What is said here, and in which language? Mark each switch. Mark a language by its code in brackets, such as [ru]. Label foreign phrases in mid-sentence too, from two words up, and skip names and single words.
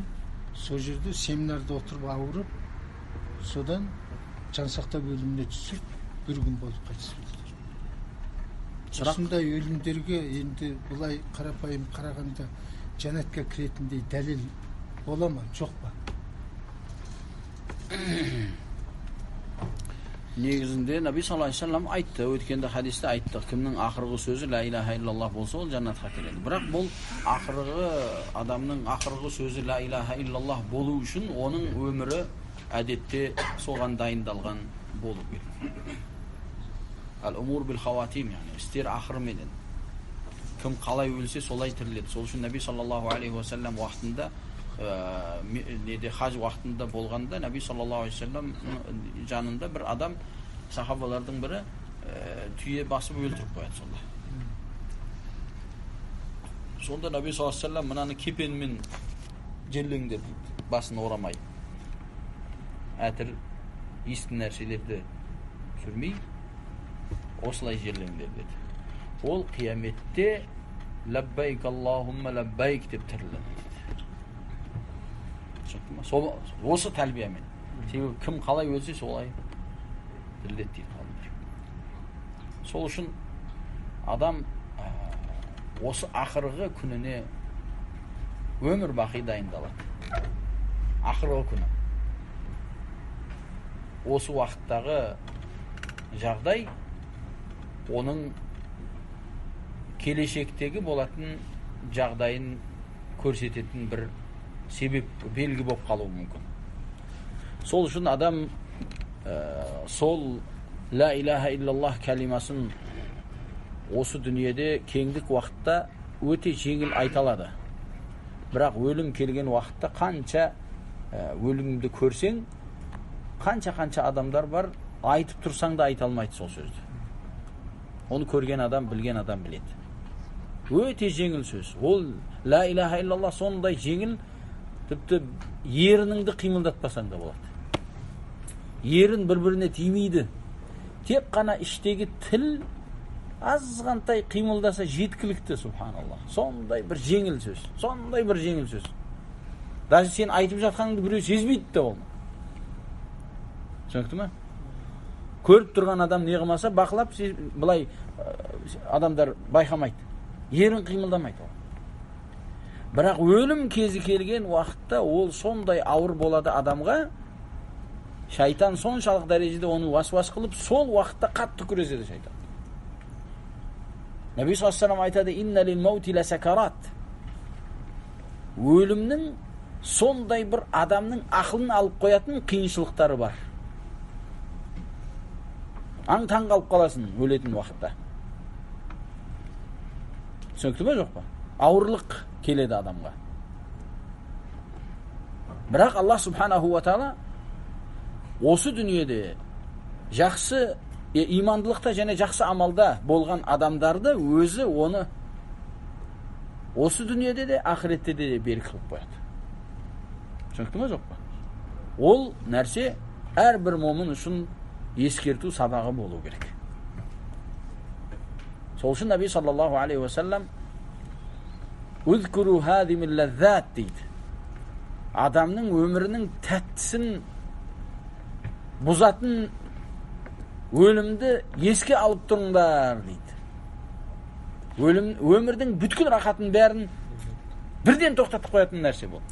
[kk] Сол жерде семинарда отырып ауырып, содан жансақтау бөліміне түсіп, бір күн болып қайтыс болды. Осындай өлімдерге енді бұлай қарапайым қарағанда жәннатқа кіретіндей дәлел бола ма, жоқ па? Негізінде Наби [ar] صلى الله عليه وسلم [kk] айтты, өткенде хадисте айтты, кімнің ақырғы сөзі [ar] لا إله إلا الله [kk] болса, ол жәннатқа кіреді. Бірақ бұл адамның ақырғы сөзі [ar] لا إله إلا الله [kk] болу үшін оның өмірі әдетте соған дайындалған болып келді. [ar] الأمور بالخواتيم, [kk] істер ақырменен. Кім қалай өлсе, солай тіріледі. Сол үшін Наби [ar] صلى الله عليه وسلم [kk] уақытында, хаж уақытында болғанда, Наби [ar] صلى الله عليه وسلم [kk] жанында бір адам, сахабалардың бірі, түйе басып өлтіріп қояды сонда. Сонда Наби [ar] صلى الله عليه وسلم [kk] мынаны кепенмен жерлеңдер, басын орамай. Әтір ескі нәрселерді сүрмей, осылай жерлеңдер деді. Ол қияметте [ar] لبيك اللهم لبيك [kk] деп тіріледі. Осы тәлбиямен. Себебі кім қалай өлсе солай тіріледі дейді ғалымдар. Сол үшін адам осы ақырғы күніне өмір бақи дайындалады. Ақырғы күні. Осы уақыттағы жағдай оның келешектегі болатын жағдайын көрсететін бір себеп, белгі болып қалуы мүмкін. Сол үшін адам сол [ar] لا إله إلا الله [kk] кәлимасын осы дүниеде кеңдік уақытта өте жеңіл айта алады. Бірақ өлім келген уақытта қанша өлімді көрсең, қанша адамдар бар, айтып тұрсаң да айта алмайды сол сөзді. Оны көрген адам, білген адам біледі. Өте жеңіл сөз. Ол [ar] لا إله إلا الله [kk] сондай жеңіл, тіпті ерініңді қимылдатпасаң да болады. Ерін бір-біріне тимейді. Тек қана іштегі тіл азғантай қимылдаса жеткілікті, субханаллах. Сондай бір жеңіл сөз. Даже сен айтып жатқаныңды біреу сезбейді де ол. Түсінікті ме? Көріп тұрған адам не қылмаса, бақылап, былай адамдар байқамайды. Ерін қимылдамайды ол. Бірақ өлім кезі келген уақытта ол сондай ауыр болады адамға, шайтан соншалық дәрежеде оны васвас қылып, сол уақытта қатты күреседі шайтан. Наби [ar] صلى الله عليه وسلم [kk] айтады: [ar] "إن للموت لسكرات." [kk] Өлімнің сондай бір адамның ақылын алып қоятын қиыншылықтары бар. Аң-таң қалып қаласың өлетін уақытта. Түсінікті ме, жоқ па? Ауырлық келеді адамға. Бірақ [ar] الله سبحانه وتعالى [kk] осы дүниеде жақсы имандылықта және жақсы амалда болған адамдарды өзі оны осы дүниеде де, ақиретте де белгі қылып қояды. Түсінікті ме, жоқ па? Ол нәрсе әрбір момын үшін ескерту сабағы болу керек. Сол үшін Наби [ar] صلى الله عليه وسلم «اذكروا هادم اللذات» [kk] дейді. Адамның өмірінің тәттісін бұзатын өлімді еске алып тұрыңдар дейді. Өмірдің бүткіл рахатын бәрін бірден тоқтатып қоятын нәрсе бұл.